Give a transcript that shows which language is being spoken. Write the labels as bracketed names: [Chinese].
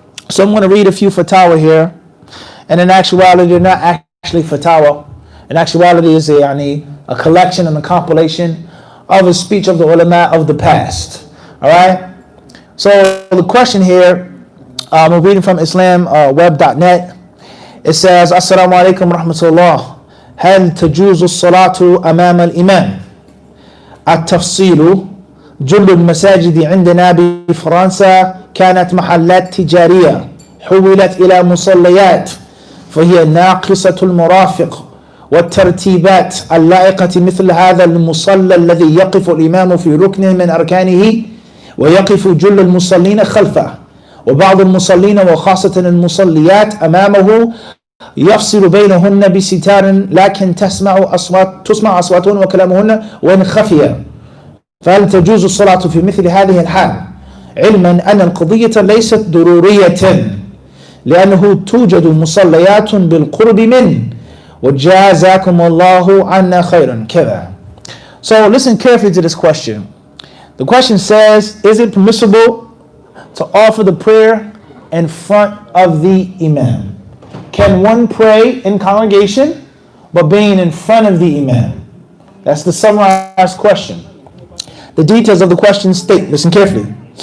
[English] So I'm going to read a few fatwa here. And in actuality, they're not actually fatwa. In actuality, it's a collection and a compilation of a speech of the ulama of the past. All right? So the question here, I'm reading from islamweb.net. It says, Assalamu alaikum wa rahmatullah. [Arabic] هل تجوز الصلاة أمام الإمام؟ التفصيل: جل المساجد عندنا بفرنسا كانت محلات تجارية حولت إلى مصليات، فهي ناقصة المرافق والترتيبات اللائقة مثل هذا المصلى الذي يقف الإمام في ركن من أركانه ويقف جل المصلين خلفه، وبعض المصلين وخاصة المصليات أمامه يفصل بينهن بستار لكن تسمع أصواتهن وكلامهن وإن خفيا، فهل تجوز الصلاة في مثل هذه الحال؟ علما أن القضية ليست ضرورية لأنه توجد مصليات بالقرب منه وجزاكم الله عنا خيرا كذا. [English] So listen carefully to this question. The question says, is it permissible to offer the prayer in front of the imam? Can one pray in congregation but being in front of the imam? That's the summarized question. The details of the question state, listen carefully.